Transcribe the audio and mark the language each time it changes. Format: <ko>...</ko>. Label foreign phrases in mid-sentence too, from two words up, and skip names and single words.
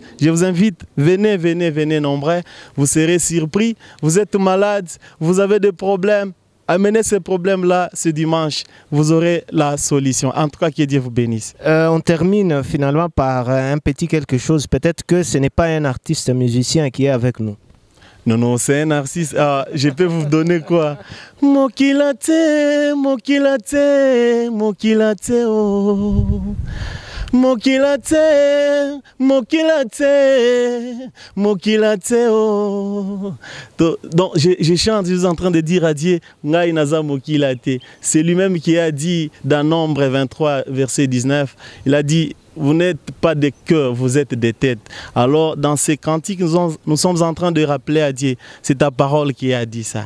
<fr>Je vous invite, venez, venez, venez nombreux. Vous serez surpris, vous êtes malade, vous avez des problèmes. Amenez ces problèmes-là ce dimanche, vous aurez la solution. En tout cas, que Dieu vous bénisse. On termine finalement par un petit quelque chose. Peut-être que ce n'est pas un artiste musicien qui est avec nous. Non, non, c'est un artiste. Je peux vous donner quoi?</fr> <ln>Mokilate, mokilate, mokilate, oh. Mokilate, mokilate, mokilate, oh.</ln> <fr>Donc, je chante, je suis en train de dire à Dieu,</fr> <ln>Ngai Naza mokilate.</ln> <fr>C'est lui-même qui a dit dans Nombre 23, verset 19, il a dit, vous n'êtes pas des cœurs, vous êtes des têtes. Alors, dans ces cantiques, nous sommes en train de rappeler à Dieu, c'est ta parole qui a dit ça.</fr>